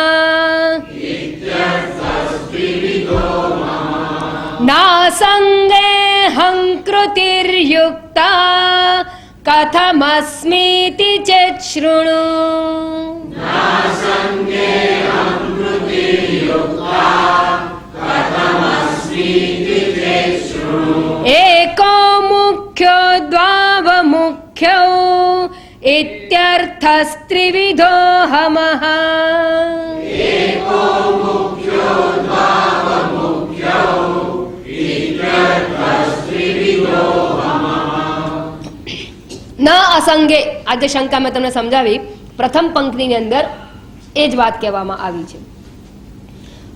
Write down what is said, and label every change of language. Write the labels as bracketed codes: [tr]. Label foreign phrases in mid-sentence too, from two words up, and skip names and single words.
[sa] नासंगे हंकृतिर्युक्ता कथमस्मीति चेत् शृणु एको मुख्यो द्वाव मुख्यौ इत्यर्थस्त्रिविधो हमः न असंगे. [gu] આજે શંકા મેં તમને સમજાવી. પ્રથમ પંક્તિની અંદર એ જ વાત કહેવામાં આવી છે.